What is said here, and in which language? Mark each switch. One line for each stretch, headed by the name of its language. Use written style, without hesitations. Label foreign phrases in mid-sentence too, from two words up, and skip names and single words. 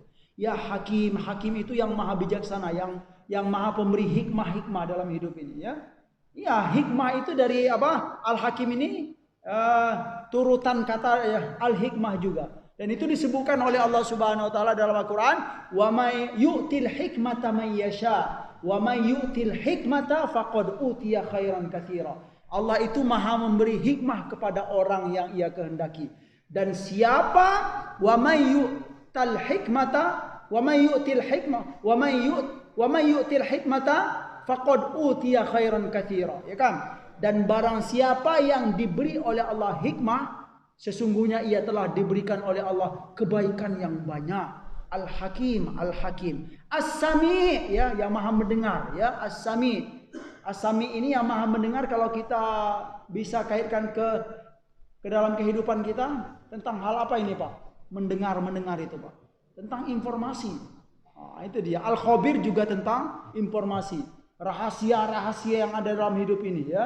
Indonesian: Ya Hakim, Hakim itu yang maha bijaksana, yang maha pemberi hikmah dalam hidup ini ya. Ya, hikmah itu dari apa? Al-Hakim ini turutan kata ya, al-hikmah juga. Dan itu disebutkan oleh Allah
Arabic: سبحانه وتعالى
Indonesian: dalam Al-Qur'an,
Arabic: "ومن يؤتي الحكمة من يشاء، ومن يؤت الحكمة فقد أوتي خيرا كثيرا."
Indonesian: Allah itu maha memberi hikmah kepada orang yang ia kehendaki. Dan siapa
Arabic: ومن يؤت الحكمة ومن يؤت الحكمة ومن يؤت الحكمة فقد أوتي خيرا كثيرا,
Indonesian: ya kan? Dan barang siapa yang diberi oleh Allah hikmah, sesungguhnya ia telah diberikan oleh Allah kebaikan yang banyak. Al-Hakim, Al-Hakim. As-Sami, ya, yang maha mendengar, ya, As-Sami. As-Sami ini yang maha mendengar, kalau kita bisa kaitkan ke ke dalam kehidupan kita tentang hal apa ini Pak? Mendengar itu Pak. Tentang informasi. Nah, itu dia. Al-Khabir juga tentang informasi. Rahasia-rahasia yang ada dalam hidup ini ya.